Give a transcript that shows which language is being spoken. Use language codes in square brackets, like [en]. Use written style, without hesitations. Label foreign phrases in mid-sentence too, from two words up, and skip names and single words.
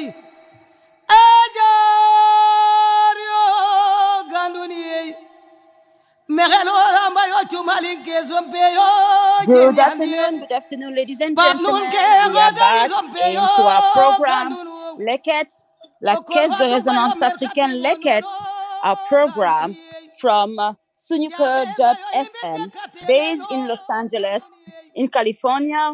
[en] ajario ganduni megelo rambayo chumalinke zompeyo Good afternoon, ladies and gentlemen. We are back into our program, LEKET La Caisse de Résonance Africaine, LEKET, our program from Sunuker.fm, based in Los Angeles, in California.